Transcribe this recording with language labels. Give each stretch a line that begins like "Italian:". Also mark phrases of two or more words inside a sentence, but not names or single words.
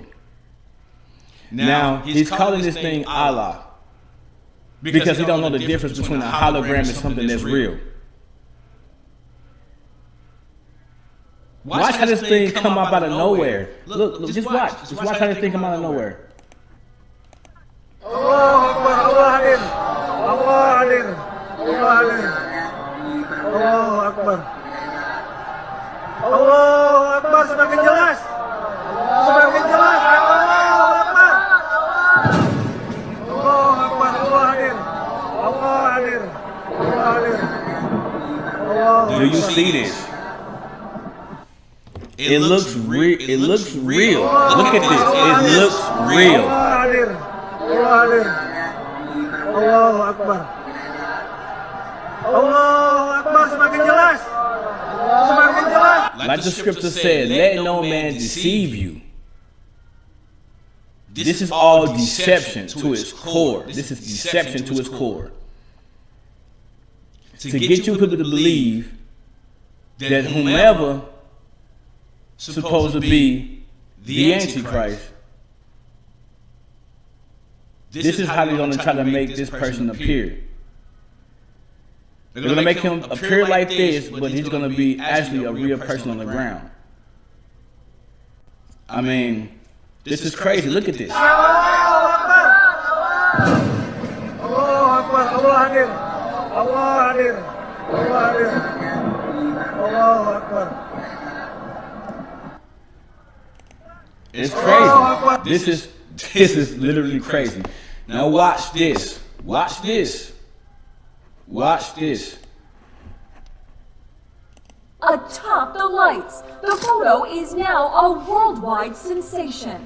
English: Now he's calling this thing Allah because he don't know the difference between a hologram and something that's real. Watch how this thing come up out of nowhere. Look, just watch. Just watch how this thing come out of nowhere.
Indonesian: Semakin jelas. Semakin jelas.
Arabic: Allahu Akbar. Allahu Akbar.
Indonesian: Allah hadir. Allah hadir. Allah hadir.
English: Do you see this? It looks real. It looks real. Look at this. It looks real.
Indonesian: Allah hadir. Allah hadir.
Arabic: Allahu Akbar. Allahu Akbar.
Indonesian: Semakin jelas. Semakin jelas.
English: Like the scripture said, let no man deceive you. This is all deception to its core. This is deception to its core. To get you people to believe that whomever supposed to be the Antichrist, this is how they're going to try to make this person appear. They're going to make him appear like this, but he's going to be actually a real person on the ground. I mean, this is crazy. Look at this.
Indonesian: Allah hadir. Allah hadir. Allah hadir.
Arabic: Allahu Akbar.
English: It's crazy. This is literally crazy. Now watch this. Watch this. Watch this. Atop the lights, the photo is now a worldwide sensation.